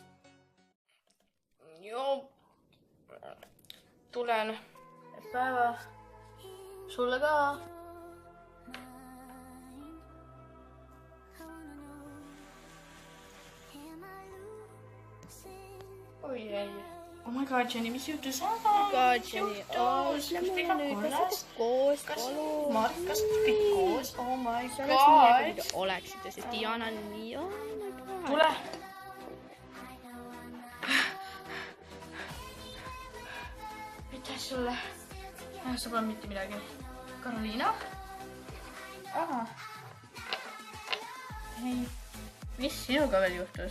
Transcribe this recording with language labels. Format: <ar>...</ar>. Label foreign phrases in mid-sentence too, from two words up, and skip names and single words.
<et>Joo. Tulen. Päeva. Sulle ka. Oi ei.</et> <en>Oh my god, Jenny,</en> <et>mis juhtus? Jenny, lähme nüüd. Kas koos? Mart, kas kõik koos?</et> <en>Oh my god.</en> <et>See oleks nii, kui te oleksite, sest Diana on nii... Tule. Aitäh sulle. Sa pole mitte midagi. Karoliina? Aha. Hei, mis sinuga veel juhtus?</et>